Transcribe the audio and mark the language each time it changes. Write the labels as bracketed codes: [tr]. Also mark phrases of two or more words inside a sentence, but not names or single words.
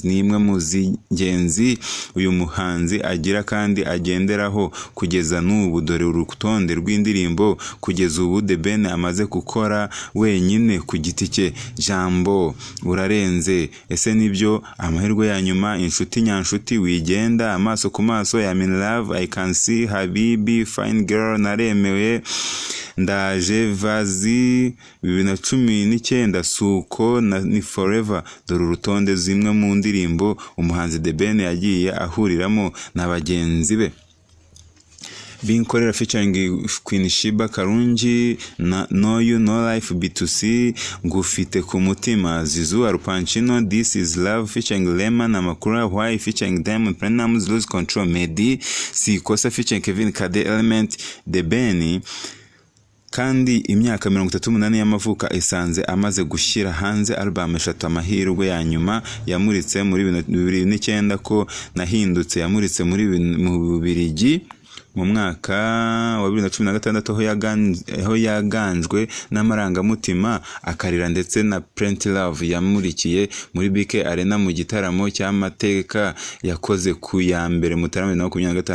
[rw] Ni imwe mu z'ingenzi uyu muhanzi agira kandi agenderaho kugeza n'ubu. Dore urutonde rw'indirimbo kugeza ubu The Ben amaze gukora wenyine ku giti cye: Jambo, Urarenze, Ese Nibyo, Amahirwe ya Nyuma, Inshuti Nyanshuti, Wigenda, Amaso ku Maso, I'm in Love, I Can See, Habibi, Fine Girl, Naremewe, Ndaje, Vazi, 2019, Suko ni Forever. Dore urutonde zimwe mu ndirimbo umuhanzi The Ben yagiye ahuriramo na bagenzi be. Binkorera featuring Queen Shiba Karungi, No You No Life B2C, Ngufite ku Mutima, Zizu Arupanchino, This Is Love featuring Lema na Makura, Why featuring Diamond Platnumz, Lose Control Medi, Sikosa featuring Kevin Kade Element. The Ben kandi imyaka 38 y'amavuka isanze amaze gushyira hanze album 3. Amahirwe ya Nyuma yamuritse muri 2009, Ko Nahindutse yamuritse mu Bubiligi mu mwaka wa 2016, aho yaganjwe n'amarangamutima akarira, ndetse na Plenty Love yamurikiye muri BK Arena mu gitaramo cy'amateka yakoze ku ya mbere Mutarama 2025.